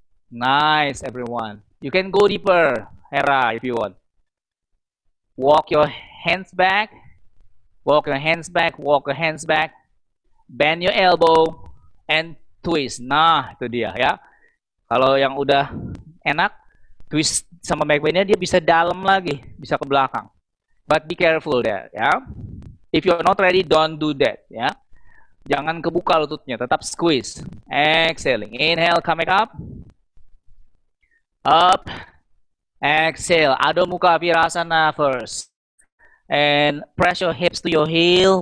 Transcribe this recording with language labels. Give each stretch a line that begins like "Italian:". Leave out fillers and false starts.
English: Nice, everyone. You can go deeper, Hera, if you want. Walk your hands back. Walk your hands back. Walk your hands back. Bend your elbow and twist.
Indonesian: Nah, itu dia ya. Kalau yang udah enak, twist sama back bendnya dia bisa dalam lagi, bisa ke belakang.
English: But be careful there, ya. If you're not ready, don't do that, ya.
Indonesian: Jangan kebuka lututnya, tetap
English: squeeze. Exhaling. Inhale, come back up. Up. Exhale. Adho Mukha Virasana first. And press your hips to your heel.